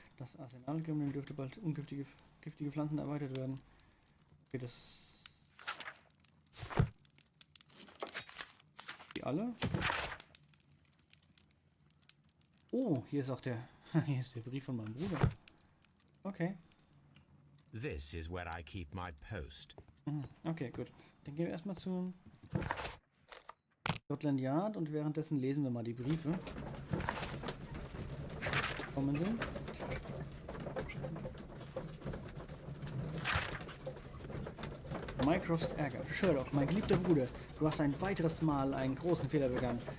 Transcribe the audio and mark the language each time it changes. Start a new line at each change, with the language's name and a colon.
German: Das Arsenal dürfte bald ungiftige giftige Pflanzen erweitert werden. Okay, das... Die alle? Oh, hier ist auch der... Hier ist der Brief von meinem Bruder. Okay.
English: This is where I keep my post.
German: Okay, gut. Dann gehen wir erstmal zu Scotland Yard und währenddessen lesen wir mal die Briefe. Kommen Sie. Mycrofts Ärger. Sherlock, mein geliebter Bruder, du hast ein weiteres Mal einen großen Fehler begangen.